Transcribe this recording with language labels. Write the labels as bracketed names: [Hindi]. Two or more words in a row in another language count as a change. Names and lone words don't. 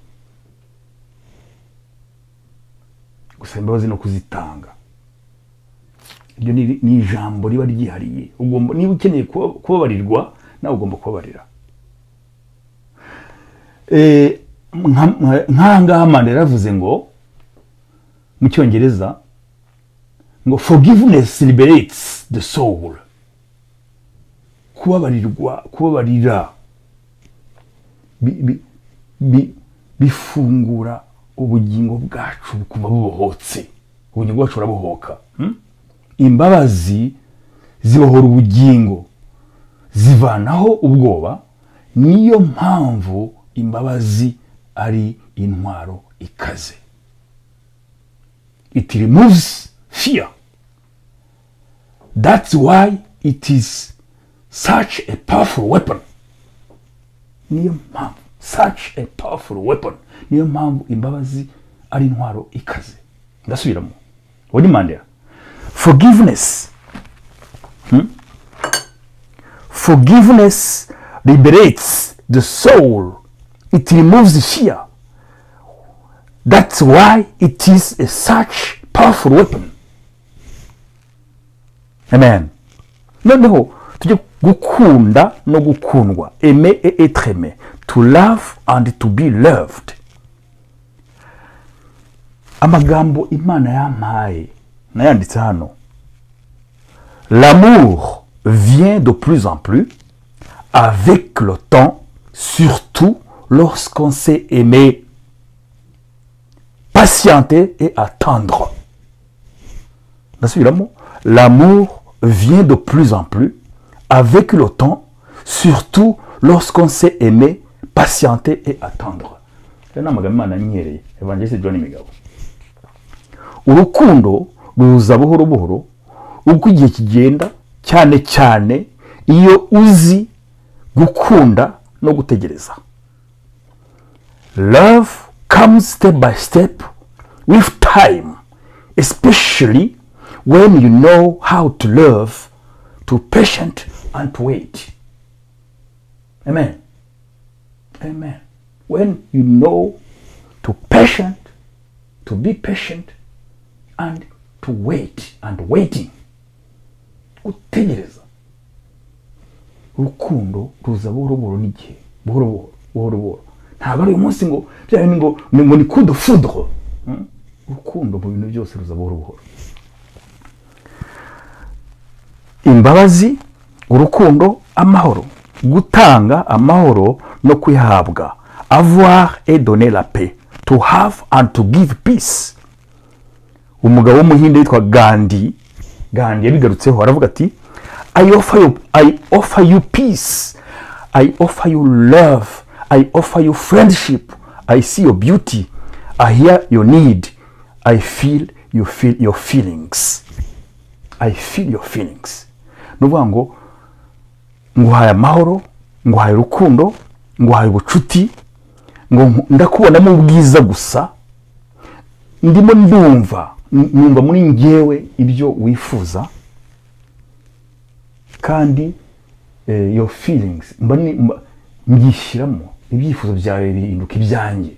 [Kinyarwanda] Gusaba imbabazi no kuzitanga, ibyo ni ijambo riba ryihariye. Ugomba, niba ukeneye kubabarirwa nawe ugomba kubabarira. Nk'ahangaha Mandela yaravuze ngo mu Cyongereza ngo [English] forgiveness liberates the soul. [Kinyarwanda] Kubabarira bifungura ubugingo bwacu bukuba bubohotse. Ubugingo bwacu burabohoka. Imbabazi zibohora ubugingo, zivanaho ubwoba. Niyo mpamvu imbabazi ari intwaro ikaze. [English] It removes fear. That's why it is such a powerful weapon. [Kinyarwanda] Niyo mpamvu, [English] such a powerful weapon. [Kinyarwanda] Niyo mpamvu imbabazi ari intwaro ikaze. Ndasubiramo. Wodi Mandela. [English] Forgiveness. Forgiveness liberates the soul. It removes the fear. That's why it is a such powerful weapon. Amen. [Kinyarwanda] Noneho tujye gukunda no gukundwa. [French] Aimer et être aimé. [English] To love and to be loved. [Kinyarwanda] Amagambo Imana yampaye nayanditse hano. [French] L'amour vient de plus en plus avec le temps, surtout lorsqu'on sait aimer, patienter et attendre. l'amour vient de plus en plus avec le temps, surtout lorsqu'on sait aimer, patienter et attendre. [Kinyarwanda] Urukundo ruza buhoro buhoro uko igihe kigenda, cyane cyane iyo uzi gukunda no gutegereza. [English] Love comes step by step with time, especially when you know how to love, to patient and to wait. Amen. Amen. When you know to be patient and to wait, and waiting. [Kinyarwanda] Gutegereza. Urukundo ruza buhoro buhoro n'igihe. Buhoro buhoro. Ntabwo ari umunsi ngo byari ngo ni [French] coup de foudre. [Kinyarwanda] Urukundo mu bintu byose ruza buhoro buhoro. Imbabazi, urukundo, amahoro. Gutanga amahoro no kwihabwa. [French] Avoir et donner la paix. [English] To have and to give peace. [Kinyarwanda] Umugabo w'umuhinde yitwa Gandhi yabigarutseho aravuga ati, [English] I offer you peace, I offer you love, I offer you friendship, I see your beauty, I hear your need, I feel your feelings. I feel your feelings. [Kinyarwanda] Nuvuga ngo nguhaye amahoro, nguhaye urukundo, nguhaye ubucuti, ngo ndakubonamo ubwiza gusa, ndimo ndumva muri njyewe ibyo wifuza, kandi [English] your feelings [Kinyarwanda] mbyishyiramo, ibyifuzo byawe bihinduka ibyanjye.